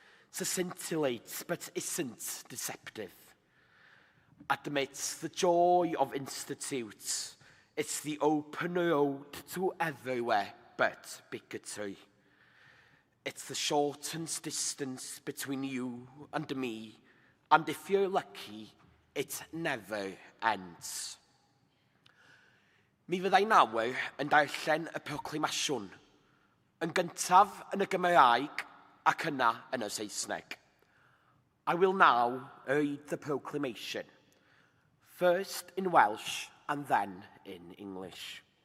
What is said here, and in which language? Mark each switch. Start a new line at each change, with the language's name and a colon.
English: It scintillates but isn't deceptive. Admits the joy of institutes. It's the open road to everywhere but bigotry. It's the shortens distance between you and me, and if you're lucky, it never ends.
Welsh: Mi fyddai nawr yn darllen y proclamasiwn, yn gyntaf yn y Gymraeg ac yna yn y Saesneg.
English: I will now read the proclamation, first in Welsh and then in English.